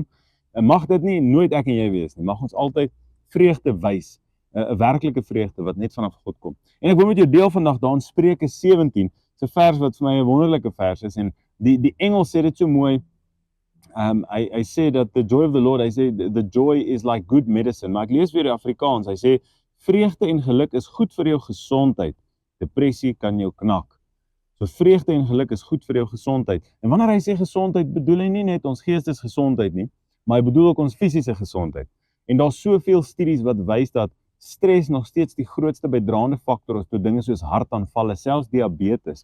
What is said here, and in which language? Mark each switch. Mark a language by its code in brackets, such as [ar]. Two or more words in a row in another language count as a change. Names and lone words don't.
[af] En mag dit nie nooit ek en jy wees nie, mag ons altyd vreugde wys, 'n werklike vreugde wat net vanaf God kom. En ek wil met jou deel vandag daar in Spreuke 17, 'n vers wat vir my 'n wonderlike vers is, en die Engels sê dit so mooi. Hy sê dat [en] the joy of the Lord, [af] hy sê [en] the joy is like good medicine, [af] maar ek lees weer die Afrikaans, hy sê vreugde en geluk is goed vir jou gesondheid, depressie kan jou knak. So vreugde en geluk is goed vir jou gesondheid. En wanneer hy sê gesondheid, bedoel hy nie net ons geestesgesondheid nie, maar hy bedoel ook ons fisiese gesondheid. En daar's soveel studies wat wys dat stres nog steeds die grootste bydraende faktor is tot dinge soos hartaanvalle, selfs diabetes.